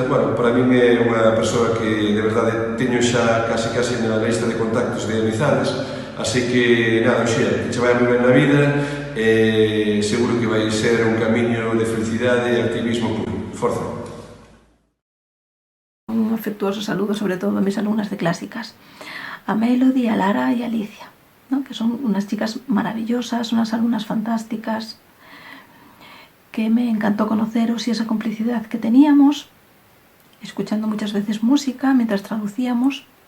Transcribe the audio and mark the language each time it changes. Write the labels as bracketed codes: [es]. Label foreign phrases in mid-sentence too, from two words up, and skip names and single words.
[gl] Bueno, para min é unha persoa que de verdade teño xa casi na lista de contactos de amizades, así que nada, Xía, que che vai moi ben na vida e seguro que vai ser un camiño de felicidade e activismo puro. Forza! [es] Un afectuoso saludo sobre todo a mis alumnas de clásicas, a Melody, a Lara y a Alicia, ¿no? Que son unas chicas maravillosas, unas alumnas fantásticas, que me encantó conoceros y esa complicidad que teníamos, escuchando muchas veces música mientras traducíamos,